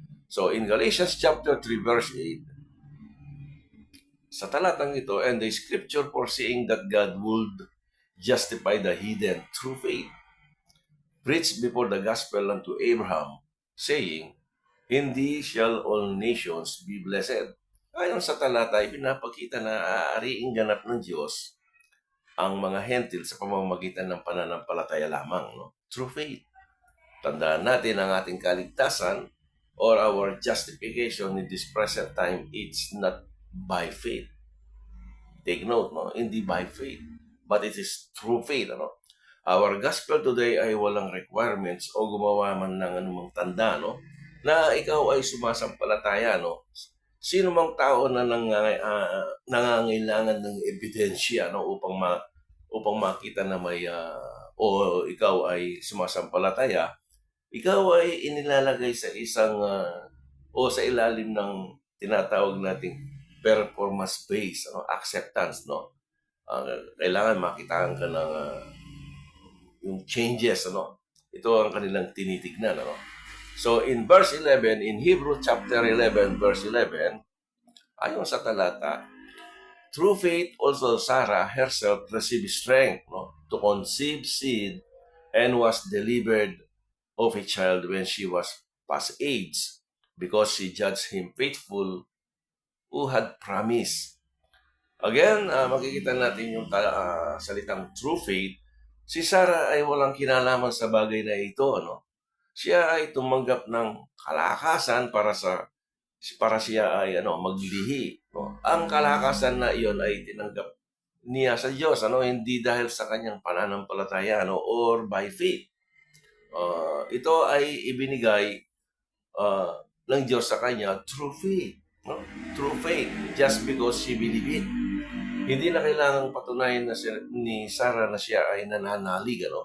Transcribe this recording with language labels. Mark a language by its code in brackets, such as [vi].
[en] So in Galatians chapter 3 verse 8, [tl] sa talatang ito, [en] and the scripture foreseeing that God would justify the heathen through faith, preached before the gospel unto Abraham, saying, hindi shall all nations be blessed. [tl] Ayon sa talata, pinapakita na aariing ganap ng Diyos ang mga hentil sa pamamagitan ng pananampalataya lamang, [en] through faith. [tl] Tandaan natin ang ating kaligtasan [en] or our justification in this present time, it's not by faith. Take note, hindi by faith, but it is through faith. Our gospel today [tl] ay walang requirements o gumawa man ng anumang tanda, na ikaw ay sumasampalataya. Sino mang tao na nangangailangan ng ebidensya upang makita na may o ikaw ay sumasampalataya, ikaw ay inilalagay sa isang o sa ilalim ng tinatawag nating performance-based acceptance. Kailangan makitaan ka ng yung changes. Ito ang kanilang tinitignan. [en] So in verse 11, in Hebrew chapter 11 verse 11, [tl] ayon sa talata, [en] through faith also Sarah herself received strength to conceive seed and was delivered of a child when she was past age, because she judged him faithful who had promised. [tl] Again, makikita natin yung salitang true faith. Si Sarah ay walang kinalaman sa bagay na ito. Siya ay tumanggap ng kalakasan para siya ay maglihi. Ang kalakasan na iyon ay tinanggap niya sa Diyos, hindi dahil sa kanyang pananampalataya [en] or by faith. [tl] Ito ay ibinigay ng Diyos sa kanya [en] through faith. Through faith, just because she believed it. [tl] Hindi na kailangang patunayan ni Sarah na siya ay nananalig.